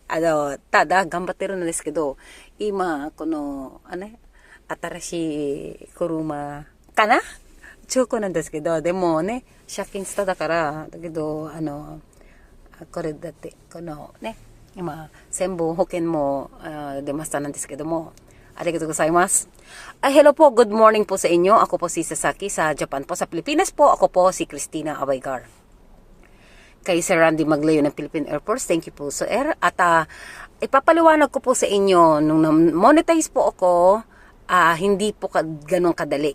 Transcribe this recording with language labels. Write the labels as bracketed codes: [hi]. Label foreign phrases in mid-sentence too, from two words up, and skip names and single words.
[ja] ただ頑張ってるんですけど、今、新しい車かな中古なんですけど、でもね、借金しただから、だけど、これだって、今、全部保険も出ましたなんですけども、ありがとうございます。 [en] Hello po, good morning po sa inyo. [tl] Ako po si Sasaki sa Japan po. Sa Pilipinas po, ako po si Christina Abaigar. Kay Sir Randy Maglayo ng Philippine Air Force, [en] thank you [tl] po sir. At ipapaliwanag ko po sa inyo, nung monetize po ako, hindi po ganun kadali.